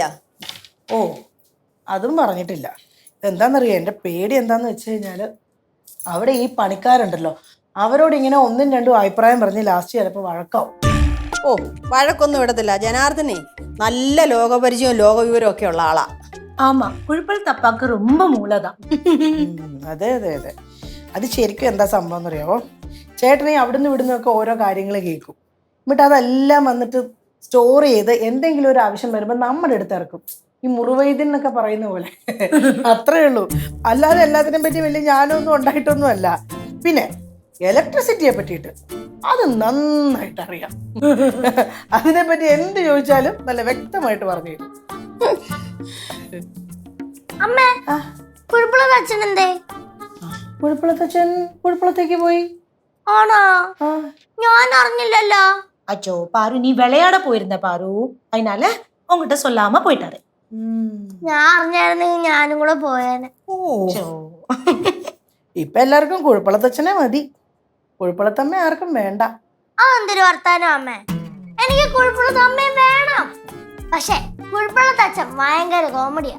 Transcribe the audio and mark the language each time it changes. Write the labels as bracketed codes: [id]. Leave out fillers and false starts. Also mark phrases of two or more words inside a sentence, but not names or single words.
[ml] ഓ അതും പറഞ്ഞിട്ടില്ല. എന്താണെന്നറിയാം, എൻ്റെ പേടി എന്താന്ന് വെച്ച് കഴിഞ്ഞാൽ അവിടെ ഈ പണിക്കാരുണ്ടല്ലോ, അവരോട് ഇങ്ങനെ ഒന്നും രണ്ടും അഭിപ്രായം പറഞ്ഞ് ലാസ്റ്റ് ചിലപ്പോൾ വഴക്കാവും. ഓ വഴക്കൊന്നും ഇടത്തില്ല. ജനാർദ്ദനെ നല്ല ലോകപരിചയവും ലോകവിവരവും ഒക്കെ ഉള്ള ആളാ. [ta] ஆமா, குழிப்பழத்து அப்பாக்கு ரொம்ப மூளைதான். [ml] അതെ അതെ അതെ, അത് ശരിക്കും എന്താ സംഭവം എന്നറിയാമോ? ചേട്ടനെ അവിടുന്ന് ഇവിടുന്നൊക്കെ ഓരോ കാര്യങ്ങൾ കേൾക്കും. എന്നിട്ട് അതെല്ലാം വന്നിട്ട് സ്റ്റോർ ചെയ്ത് എന്തെങ്കിലും ഒരു ആവശ്യം വരുമ്പോൾ നമ്മുടെ അടുത്ത് ഇറക്കും. ഈ മുറിവൈദ്യൻ എന്നൊക്കെ പറയുന്ന പോലെ. അത്രേ ഉള്ളൂ. അല്ലാതെ എല്ലാത്തിനെ പറ്റി വലിയ ഞാനൊന്നും ഉണ്ടായിട്ടൊന്നും അല്ല. പിന്നെ ഇലക്ട്രിസിറ്റിയെ പറ്റിയിട്ട് അത് നന്നായിട്ട് അറിയാം. അതിനെപ്പറ്റി എന്ത് ചോദിച്ചാലും നല്ല വ്യക്തമായിട്ട് പറഞ്ഞു തരും. അമ്മേ, കുഴപ്പമുള്ളതച്ഛൻ എന്തേ? കുഴപ്പമുള്ളതച്ഛൻ കുഴപ്പമുള്ളത്തേക്ക് പോയി. ആണോ? ഞാൻ അറിഞ്ഞില്ലല്ലോ. [ta] அச்சோ பாரு, நீ விளையாட போயிருந்த பாரு, அதனால உங்ககிட்ட சொல்லாம போயிட்டாரு. [ml] ഞാൻ അറിഞ്ഞായിരുന്നെങ്കിൽ ഞാനും കൂടെ പോയേനെ. ഇപ്പൊ എല്ലാവർക്കും കുഴപ്പമുള്ളതച്ഛനെ മതി. കുഴപ്പമുള്ളത്തമ്മ ആർക്കും വേണ്ട. അതെന്തൊരു വർത്താനം അമ്മേ? എനിക്ക് കുഴപ്പമുള്ളത് അമ്മയും വേണം. പക്ഷെ കുഴപ്പമുള്ളത് അച്ഛൻ ഭയങ്കര കോമഡിയാ.